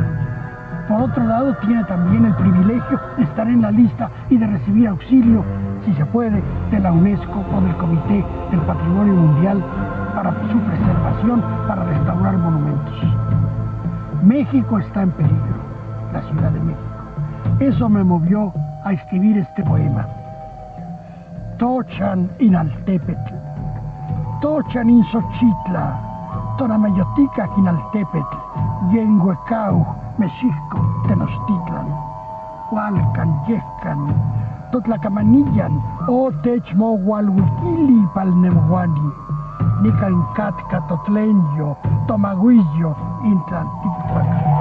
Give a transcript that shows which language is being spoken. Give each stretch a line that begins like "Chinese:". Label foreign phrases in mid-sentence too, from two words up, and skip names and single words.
Spanish: Por otro lado, tiene también el privilegio de estar en la lista y de recibir auxilio, si se puede, de la UNESCO o del Comité del Patrimonio Mundial para su preservación, para restaurar monumentos. México está en peligro, la Ciudad de México. Eso me movió a escribir este poema.
Nahuatl languages: Tochan inaltépetl, tochan in Xochitla, tonamayotica inaltépetl, yenguecau, Mexico, Tenochtitlan, Hualcan, Yescan, Totlacamanillan, O Techmohualhuiquili Palnemuani, Nicancatka, Totlenyo, Tomaguillo, Intlantitlac,